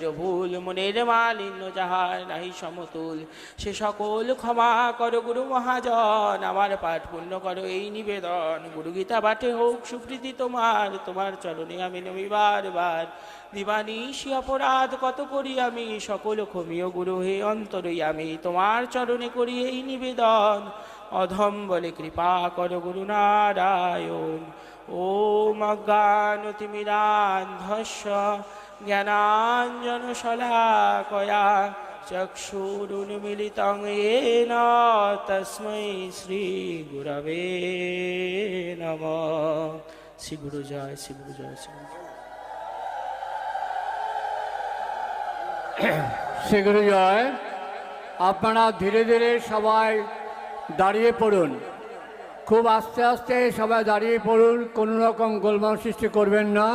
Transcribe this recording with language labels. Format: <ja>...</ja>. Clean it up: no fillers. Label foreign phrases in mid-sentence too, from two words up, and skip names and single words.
<bn>ভুল, মনের মালিন্য যাহার নাহি সমতুল, সে সকল ক্ষমা করো গুরু মহাজন, আমার পাঠ পূর্ণ করো এই নিবেদন, গুরু গীতা পাঠে হোক সুপ্রীতি তোমার, তোমার চরণে আমি নমি বারবার, দিবানিশি অপরাধ কত করি আমি, সকল ক্ষমীয় গুরু হে অন্তরই আমি, তোমার চরণে করি এই নিবেদন, অধম বলে কৃপা কর গুরু নারায়ণ।</bn> <sa>ওম অজ্ঞানতিমিরান্ধস্য জ্ঞানাঞ্জন শলাকয়া চক্ষুরুন্মিলিতং येन তস্मै শ্রী গুরবে নমঃ।</sa> <bn>শ্রী গুরু জয়, শ্রী গুরু জয়, শ্রী গুরু জয়। শ্রী গুরু জয়। আপনারা ধীরে ধীরে সবাই দাঁড়িয়ে পড়ুন, খুব আস্তে আস্তে সবাই দাঁড়িয়ে পড়ুন, কোনো রকম গোলমাল সৃষ্টি করবেন না।</bn>